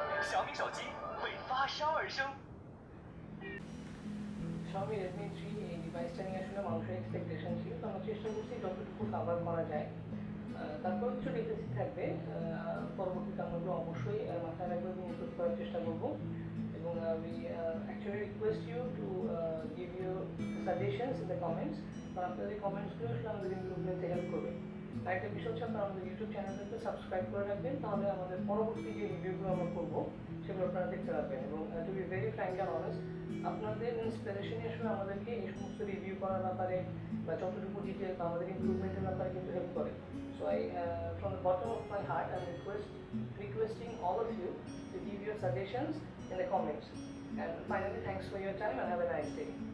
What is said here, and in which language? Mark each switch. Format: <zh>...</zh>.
<zh>小米手机为发烧而生。</zh> <bn>Xiaomi Redmi 3 এই ডিভাইসটা নিয়ে আসলে মানুষের এক্সপেকটেশন ছিল, তো আমরা চেষ্টা করছি যতটুকু কাভার করা যায়। তারপর কিছু ডিটেলস থাকবে, পরবর্তীতে আমরা অবশ্যই মাথায় রাখবো এবং ইনক্লুড করার চেষ্টা করবো। এবং</bn> <en>we actually request you to give your suggestions in the comments,</en> <bn>কারণ আপনাদের কমেন্টসগুলো আসলে আমাদের ইমপ্রুভমেন্টে হেল্প করবে। আরেকটা বিষয় হচ্ছে আপনারা আমাদের ইউটিউব চ্যানেলটাকে সাবস্ক্রাইব করে রাখবেন, তাহলে আমাদের পরবর্তী যে রিভিউগুলো আমরা করবো সেগুলো আপনারা দেখতে পারবেন। এবং</bn> <en>to be very frank and honest,</en> <bn>আপনাদের ইন্সপিরেশনই আসলে আমাদেরকে এই সমস্ত রিভিউ করার ব্যাপারে বা যতটুকু ডিটেল বা আমাদের ইমপ্রুভমেন্টের ব্যাপারে কিন্তু হেল্প করে।</bn> <en>So from the bottom of my heart, I'm requesting all of you to give your suggestions in the comments. And finally, thanks for your time and have a nice day.</en>